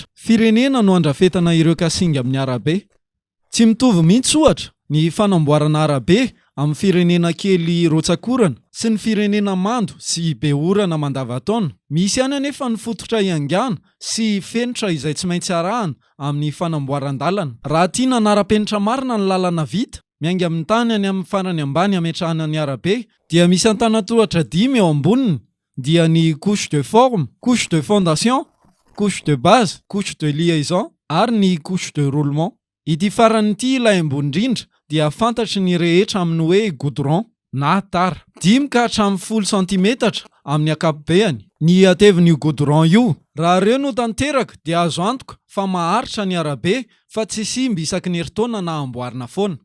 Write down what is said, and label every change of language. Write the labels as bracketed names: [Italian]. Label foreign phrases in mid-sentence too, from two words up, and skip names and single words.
[Malagasy] Firenena no andrafetana ireo kasinga amin'ny arabe. Tsy mitovy mihitsy ohatra ny fanamboarana arabe amin'ny firenena kely rotsakorana sy ny firenena mando sy be orana mandavataona. Misy ihany anefa ny fototra iangana sy fenitra izay tsy maintsy arahana amin'ny fanamboaran-dalana. Raha tiana anara-penitra marina ny lalana vita, miainga amin'ny tany any amin'ny farany ambany ametrahana ny arabe, dia misy antanan-tohatra 5 eo amboniny, dia ny [French] couche de forme, couche de fondation, couche de base, couche de liaison [Malagasy] ary ny [French] couche de roulement. [Malagasy] Ity farany ity ilay ambony indrindra dia fantatry ny rehetra amin'ny hoe goudron na tara. 5 ka hatramin'ny 10 cm amin'ny akapobeany ny ateviny io goudron io. Raha ireo no tanteraka dia azo antoka fa maharitra ny arabe fa tsy simba isaky ny herintaona na amboarina foana.